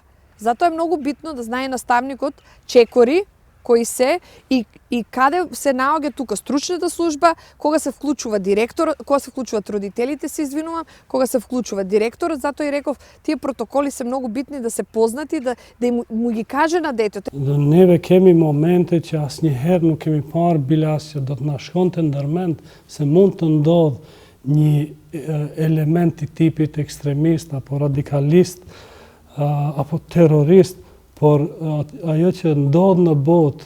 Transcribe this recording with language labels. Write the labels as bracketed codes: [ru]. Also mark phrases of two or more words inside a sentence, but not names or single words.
[mk] Затоа е многу битно да знае наставникот чекори кои се и каде се наоѓа тука стручната служба, кога се вклучува директор, кога се вклучуваат родителите, се извинувам, кога се вклучува директорот, затоа и реков, тие протоколи се многу битни да се познати, да му ги каже на детето. [sq] Dhe neve kemi momente që asnjëherë nuk kemi parë bilas që do të na shkonte ndërmend se mund të ndodh një element i tipit ekstremist apo radikalist apo terrorist, por ajo që ndodh në botë